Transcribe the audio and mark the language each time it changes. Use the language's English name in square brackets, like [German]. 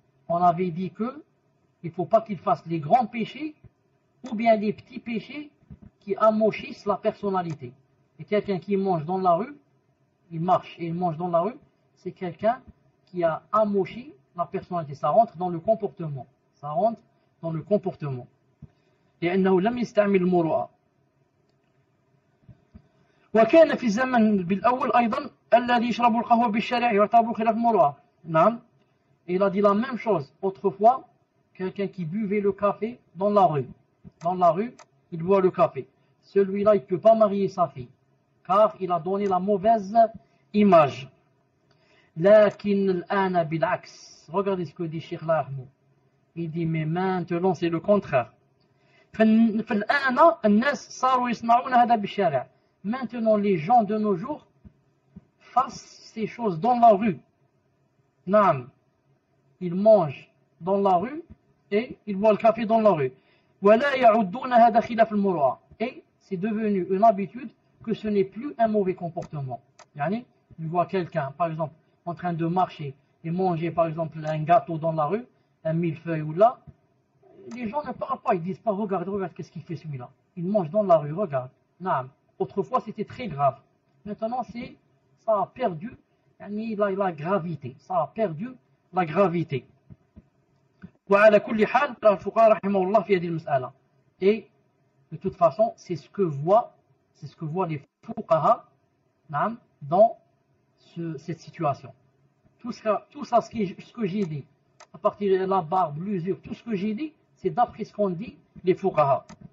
[French] On avait dit que il ne faut pas qu'il fasse les grands péchés ou bien les petits péchés qui amochissent la personnalité. Et quelqu'un qui mange dans la rue, il marche et il mange dans la rue, c'est quelqu'un qui a amochi la personnalité. Ça rentre dans le comportement. Ça rentre dans le comportement. [Arabic] لأنه لم يستعمل المروءة. وكان في الزمن بالأول أيضا الذي يشرب القهوة بالشارع يعتبر خلاف المروءة. [French] نعم. Et il a dit la même chose. Autrefois, quelqu'un qui buvait le café dans la rue. Dans la rue, il boit le café. Celui-là, il ne peut pas marier sa fille, car il a donné la mauvaise image. [Arabic] لكن الآن بالعكس. [French] Regardez ce que dit Cheikh Al-Ahmoudi. Il dit, mais maintenant, c'est le contraire. [Arabic] فالآن الناس صاروا يصنعون هذا بالشارع. [French] Maintenant, les gens de nos jours fassent ces choses dans la rue. [Arabic] نعم. [French] Ils mangent dans la rue et ils boivent le café dans la rue. [Arabic] ولا يعدون هذا خلاف المروءة. [French] Et c'est devenu une habitude que ce n'est plus un mauvais comportement. Yani, il voit quelqu'un, par exemple, en train de marcher et manger, par exemple, un gâteau dans la rue, un millefeuille ou là, les gens ne parlent pas, ils disent pas, regarde, qu'est-ce qu'il fait celui-là. Il mange dans la rue, regarde. Naam. Autrefois, c'était très grave. Maintenant, ça a perdu يعني la gravité, ça a perdu la gravité. [Arabic] وعلى كل حال الفقهاء رحمه الله في هذه المسألة. [French] Et de toute façon, c'est ce que voient les fuqaha dans cette situation. Tout ça, ce que j'ai dit, à partir de la barbe, l'usure, tout ce que j'ai dit, c'est d'après ce qu'ont dit les fuqaha.